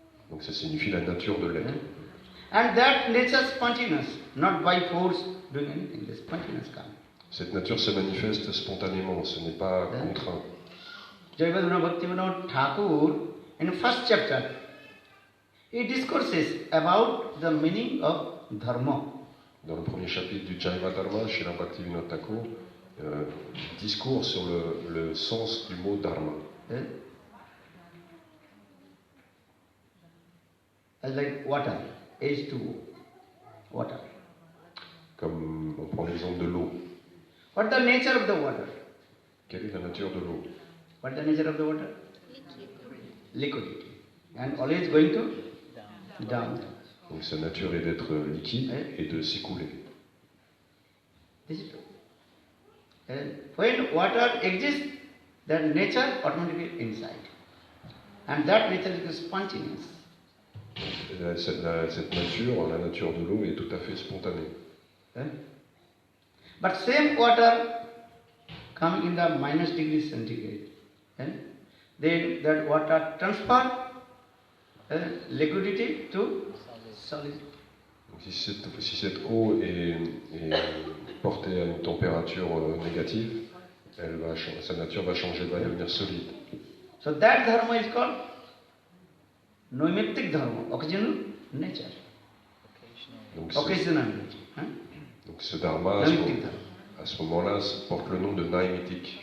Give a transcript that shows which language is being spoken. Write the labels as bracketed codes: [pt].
[fr] Donc ça signifie la nature de l'être. [en] And that nature is spontaneous, not by force doing anything. The spontaneous kind. [fr] Cette nature se manifeste spontanément, ce n'est pas contraint. [en] Jayavadana Bhaktivinoda Thakur, in first chapter, he discourses about the meaning of dharma. [fr] Dans le premier chapitre du Jaiva Dharma, Srila Bhaktivinoda Thakur discours sur le sens du mot dharma. [en] As like water, H2O, water. [fr] Comme on prend l'exemple de l'eau. [en] What is the nature of the water? [fr] Quelle est la nature de l'eau? [en] What is the nature of the water? Liquidity. And always going to down. [fr] Donc sa nature est d'être liquide et de s'écouler. [en] This is true. And when water exists, that nature automatically inside. And that nature is spontaneous. [fr] Cette nature, la nature de l'eau, est tout à fait spontanée. [en] But same water coming in the minus degree centigrade, then that water transfer liquidity to solid. [fr] Donc si cette eau est portée à une température négative, sa nature va changer, va devenir solide. [en] So that dharma is called noemetic dharma, occasional nature. Occasional nature. [fr] Donc ce dharma, à ce moment-là, porte le nom de naimitique.